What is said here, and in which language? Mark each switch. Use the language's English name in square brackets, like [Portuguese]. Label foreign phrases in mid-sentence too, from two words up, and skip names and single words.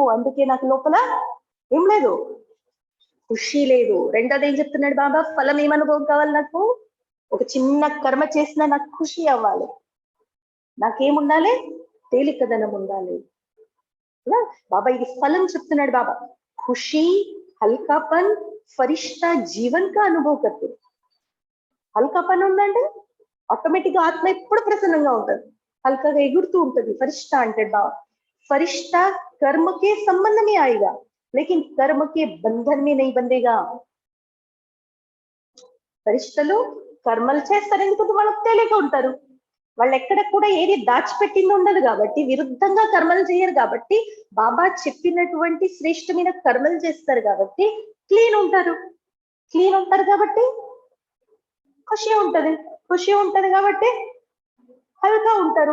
[Telugu] అందుకే నాకు లోపల ఏం లేదు, ఖుషి లేదు. రెండోది ఏం చెప్తున్నాడు బాబా, ఫలం ఏమనుభవం కావాలి, నాకు ఒక చిన్న కర్మ చేసినా నాకు ఖుషి అవ్వాలి, నాకేముండాలి, తేలికదనం ఉండాలి. బాబా ఇది ఫలం చెప్తున్నాడు బాబా. [Hindi] खुशी, हल्कापन, फरिश्ता जीवन का अनुभव करते. [Telugu] హల్కాపన్ ఉందంటే ఆటోమేటిక్ గా ఆత్మ ఎప్పుడు ప్రసన్నంగా ఉంటుంది, హల్కాగా ఎగురుతూ ఉంటుంది. ఫరిష్తా అంటాడు బాబా. [Hindi] फरिश्ता कर्म के संबंध में आएगा, लेकिन कर्म के बंधन में नहीं बंधेगा. [Telugu] ఫరిష్టలు కర్మలు చేస్తారు, ఎందుకంటే వాళ్ళకి తేలిక ఉంటారు. వాళ్ళు ఎక్కడ కూడా ఏది దాచిపెట్టింది ఉండదు కాబట్టి, విరుద్ధంగా కర్మలు చేయరు కాబట్టి, బాబా చెప్పినటువంటి శ్రేష్టమైన కర్మలు చేస్తారు కాబట్టి క్లీన్ ఉంటారు కాబట్టి ఖుషి ఉంటది కాబట్టి హల్కా ఉంటారు.